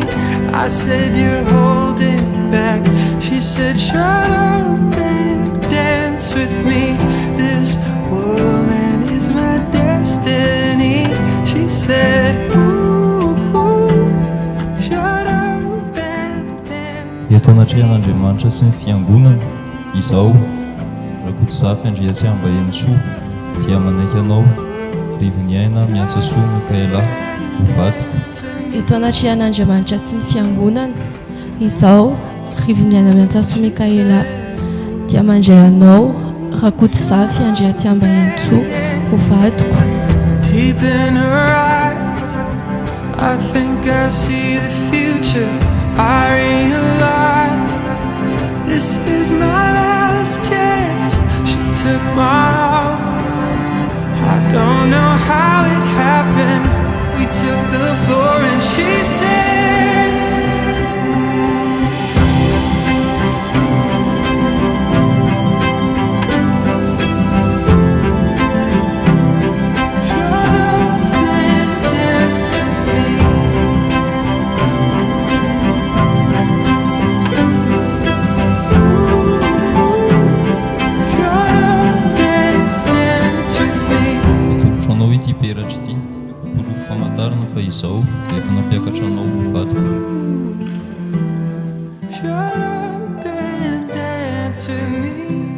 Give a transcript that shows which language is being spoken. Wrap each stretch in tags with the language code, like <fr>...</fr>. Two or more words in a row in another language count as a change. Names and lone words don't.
<en>I said, you're holding back. She said, shut up and dance with me. This woman is my destiny. She said, ooh, ooh, shut up and dance.</en> <mg>Eto anatrehana sy ny fiangonana izao Rakotsafy Andriantsiamba Henintsoa dia manaiky anao Rivoniaina Miantsa Soa Mikaela mivadika. Eto anatrehana sy ny fiangonana izao Rivoniaina Miantsa Soa Mikaela dia mandray anao Rakotsafy Andriantsiamba Henintsoa mivadika.</mg> <en>Deep in her eyes, I think I see the future. I realize this is my last chance. She took my arm, I don't know how it happened. We took the floor and she said, shut up and dance with me.</en> <mg>Peratra ity porofo famantarana fa izao dia efa nampiakatra anao mivadika.</mg> <en>Shut up and dance with me.</en>